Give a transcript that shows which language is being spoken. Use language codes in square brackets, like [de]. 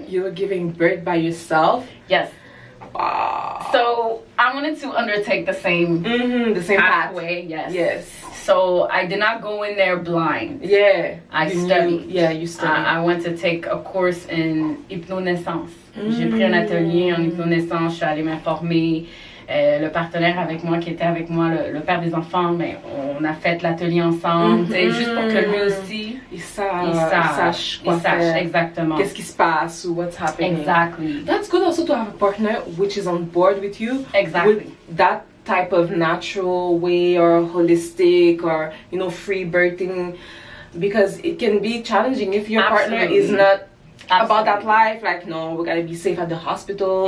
[en] But you're giving birth by yourself. Yes. Wow. So I wanted to undertake the same pathway. Yes. So I did not go in there blind. Yeah. I studied. You studied. I went to take a course in hypnonaissance. [fr] J'ai pris un atelier en hypnonaissance. Je suis allée m'informer. Le partenaire avec moi qui était avec moi, le père des enfants, mais on a fait l'atelier ensemble, juste pour que lui aussi il sache exactement qu'est-ce qui se passe ou [en] what's happening. Exactly. That's good also to have a partner which is on board with you. Exactly. With that type of natural way or holistic or free birthing, because it can be challenging if your partner is not about that life, like no, we gotta be safe at the hospital.